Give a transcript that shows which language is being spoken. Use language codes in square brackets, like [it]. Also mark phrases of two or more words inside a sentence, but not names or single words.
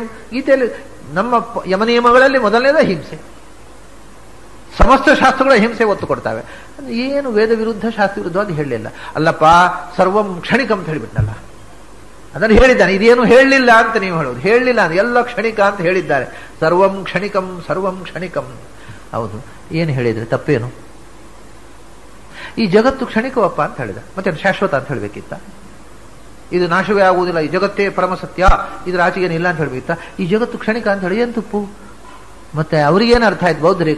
[kn] ಗೀತೆಯಲ್ಲಿ ನಮ್ಮ ಯಮನಿಯಮಗಳಲ್ಲಿ ಮೊದಲನೇದ ಹಿಂಸೆ. ಸಮಸ್ತ ಶಾಸ್ತ್ರಗಳ ಹಿಂಸೆ ಒತ್ತು ಕೊಡ್ತಾವೆ. ಏನು ವೇದ ವಿರುದ್ಧ ಶಾಸ್ತ್ರ ವಿರುದ್ಧ ಅದು ಹೇಳಲಿಲ್ಲ. ಅಲ್ಲಪ್ಪ [sa] ಸರ್ವಂ ಕ್ಷಣಿಕ [kn] ಅಂತ ಹೇಳಿಬಿಟ್ನಲ್ಲ, ಅದನ್ನು ಹೇಳಿದ್ದಾನೆ. ಇದೇನು ಹೇಳಲಿಲ್ಲ ಅಂತ ನೀವು ಹೇಳೋದು, ಹೇಳಲಿಲ್ಲ ಅಂತ, ಎಲ್ಲ ಕ್ಷಣಿಕ ಅಂತ ಹೇಳಿದ್ದಾರೆ. [sa] ಸರ್ವಂ ಕ್ಷಣಿಕಂ ಸರ್ವಂ ಕ್ಷಣಿಕಂ. [kn] ಹೌದು, ಏನು ಹೇಳಿದ್ರೆ ತಪ್ಪೇನು? ಈ ಜಗತ್ತು ಕ್ಷಣಿಕವಪ್ಪ ಅಂತ ಹೇಳಿದ, ಮತ್ತೆ ಶಾಶ್ವತ ಅಂತ ಹೇಳಬೇಕಿತ್ತ? ಇದು ನಾಶವೇ ಆಗುವುದಿಲ್ಲ, ಈ ಜಗತ್ತೇ ಪರಮ ಸತ್ಯ, ಇದ್ರ ಆಚೆಗೇನಿಲ್ಲ ಅಂತ ಹೇಳಬೇಕಿತ್ತ? ಈ ಜಗತ್ತು ಕ್ಷಣಿಕ ಅಂತ ಹೇಳಿ ಏನು ತಪ್ಪು? ಮತ್ತೆ ಅವ್ರಿಗೇನು ಅರ್ಥ ಆಯ್ತು ಬೌದ್ಧರಿಗೆ?